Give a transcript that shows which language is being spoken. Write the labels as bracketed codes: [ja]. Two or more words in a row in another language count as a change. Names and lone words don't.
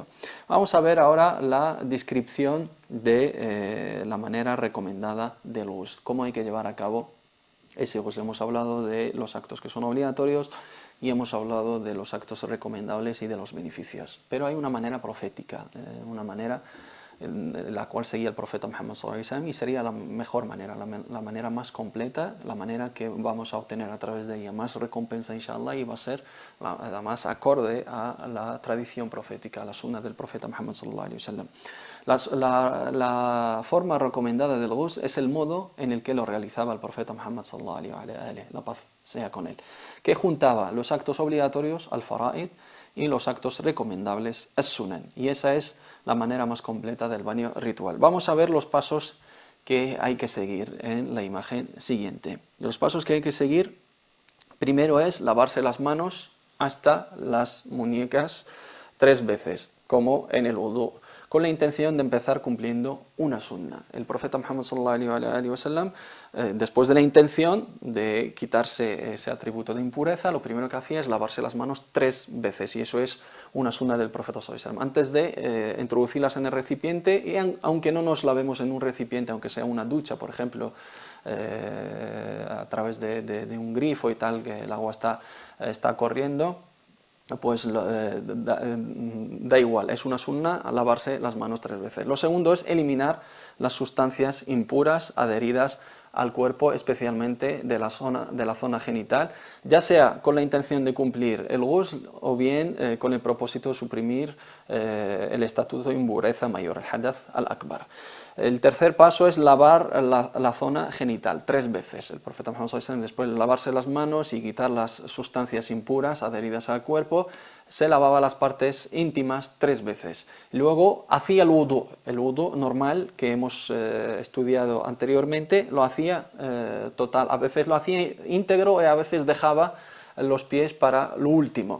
[es] Vamos a ver ahora la descripción de la manera recomendada del ghusl, cómo hay que llevar a cabo ese ghusl. Hemos hablado de los actos que son obligatorios y hemos hablado de los actos recomendables y de los beneficios, pero hay una manera profética, una manera la cual seguía el profeta Muhammad [ar] صلى الله عليه وسلم, [es] y sería la mejor manera, la manera más completa, la manera que vamos a obtener a través de ella más recompensa, inshallah, y va a ser la más acorde a la tradición profética, a la sunna del profeta Muhammad [ar] صلى الله عليه وسلم. [es] La forma recomendada del ghusl es el modo en el que lo realizaba el profeta Muhammad [ar] صلى الله عليه وسلم, [es] la paz sea con él, que juntaba los actos obligatorios, [ar] الفرائض, [es] y los actos recomendables, [ar] السنن, [es] y esa es la manera más completa del baño ritual. Vamos a ver los pasos que hay que seguir en la imagen siguiente. Los pasos que hay que seguir, primero es lavarse las manos hasta las muñecas 3 veces, como en el wudú, con la intención de empezar cumpliendo una sunna. El profeta Muhammad [ar] صلى الله عليه وسلم, [es] después de la intención de quitarse ese atributo de impureza, lo primero que hacía es lavarse las manos 3 veces, y eso es una sunna del profeta [ar] صلى الله عليه وسلم, [es] antes de introducirlas en el recipiente, y aunque no nos lavemos en un recipiente, aunque sea una ducha, por ejemplo, a través de un grifo y tal, que el agua está corriendo, pues da igual, es una sunna lavarse las manos 3 veces. Lo segundo es eliminar las sustancias impuras adheridas al cuerpo, especialmente de la zona genital, ya sea con la intención de cumplir el ghusl o bien con el propósito de suprimir el estatuto de impureza mayor, el [ar] الحدث الأكبر. [es] El tercer paso es lavar la zona genital 3 veces. El profeta Muhammad [ar] صلى الله عليه وسلم, [es] después de lavarse las manos y quitar las sustancias impuras adheridas al cuerpo, se lavaba las partes íntimas 3 veces. Luego hacía el wudú normal que hemos estudiado anteriormente, lo hacía total, a veces lo hacía íntegro y a veces dejaba los pies para lo último.